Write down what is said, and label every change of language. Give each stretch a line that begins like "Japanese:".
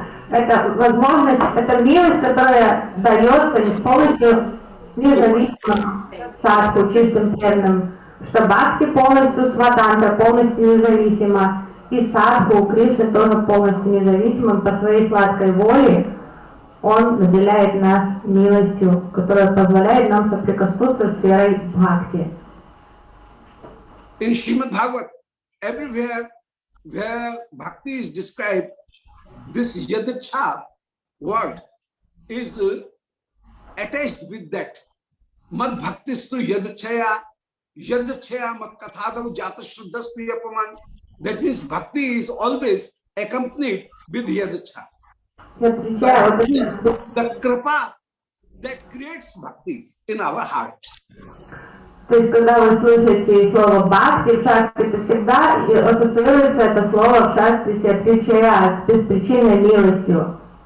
Russian: Это возможность, это милость, которая дается полностью независимо садху, чистым преданным, что бхакти полностью сватантра, полностью независимо, и садху у Кришны тоже полностью независимым по своей сладкой воле. Он наделяет нас милостью, которая позволяет нам соприкоснуться с сферой бхакти.
English: In Srimad Bhagavat, everywhere where bhakti is described, this yadcha word is attached with that.
Sanskrit: Mad bhaktistu yadchaya, yadchaya mat kathadav jata shraddhastu yapaman.
English: That means bhakti is always accompanied with yadcha. The kripa that creates bhakti in our hearts.
Russian: То есть, когда вы слышите слово бхакти в шастре, то всегда ассоциируется это слово в шастре с ядчая, с беспричинной милостью.